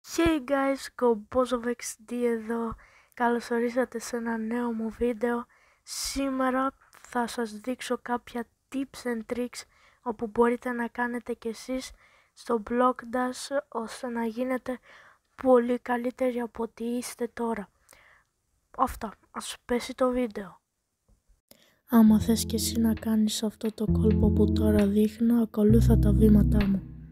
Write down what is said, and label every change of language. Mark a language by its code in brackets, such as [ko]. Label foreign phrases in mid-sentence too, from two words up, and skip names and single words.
[en] Hey guys, GoBozovXD εδώ. [el] Καλώς ορίσατε σε ένα νέο μου βίντεο. Σήμερα θα σας δείξω κάποια [en] tips and tricks [el] όπου μπορείτε να κάνετε κι εσείς στο Blockdash ώστε να γίνετε πολύ καλύτεροι από ό,τι είστε τώρα. Αυτά, ας πέσει το βίντεο. Άμα θες κι εσύ να κάνεις αυτό το κόλπο που τώρα δείχνω, ακολούθα τα βήματά μου.